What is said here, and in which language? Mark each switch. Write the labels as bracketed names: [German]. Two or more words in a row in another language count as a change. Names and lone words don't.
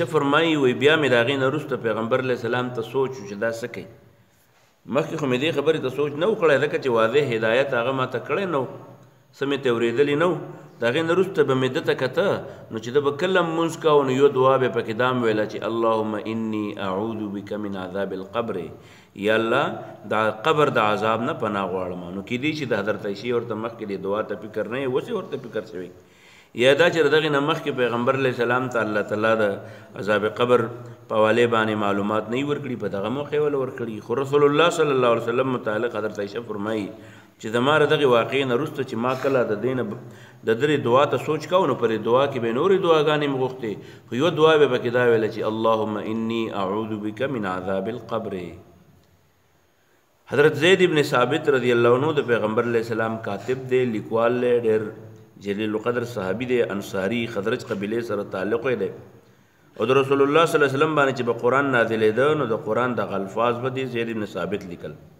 [Pashto] فرمایي وی بیا مې د هغې نه وروسته پیغمبر [Arabic] علیه السلام [Pashto] ته سوچ چې دا څه کوي مخکې خو مې دې خبرې ته سوچ نه و کړی ځکه چې واضح هدایت هغه ما ته کړی نه و څه مې ته اورېدلي نه و د هغې نه وروسته به مې ده ته کته نو چې ده به کله لمونځ کوه نو یو دعا به یې پکې دا هم ویله چې [Arabic] اللهم انی اعوذ بک من عذاب القبر، [Pashto] یا الله دا قبر د عذاب نه پناه غواړم. نو کیدای شي د حضرت عایشې ورته مخکې د دعا ته فکر نه وي، اوس یې ورته فکر شوی، یا دا چې د دغې نه مخکې پیغمبر [Arabic] علیه السلام [Pashto] ته الله تعالی د عذاب قبر په حوالې باندې معلومات نه وي ورکړي، په دغه موقع ول ورکړي. خو رسول الله [Arabic] صلی الله علیه وسلم [Pashto] متعلق حضرت عایشه فرمایي چې زما د دغې واقعې نه وروسته چې ما کله د دې نه د درې دعا ته سوچ کوو نو پرې دعا کې به نورې دعاګانې مې غوښتې، خو یو دعا به پکې دا ویله چې [Arabic] اللهم انی اعوذ بک من عذاب القبر. [Pashto] حضرت زید ابن ثابت [Arabic] رضی الله عنه [Pashto] د پیغمبر [Arabic] علیه السلام [Pashto] کاتب دی، لیکوال دی، ډېر جلیل القدر صحابي دی، انصاري خزرج قبیلې سره تعلق دی، او د رسول الله [Arabic] صلی الله علیه وسلم [Pashto] باندې چې به قرآن نازلېده نو د قرآن دغه الفاظ به دی زید ابن ثابت لیکل.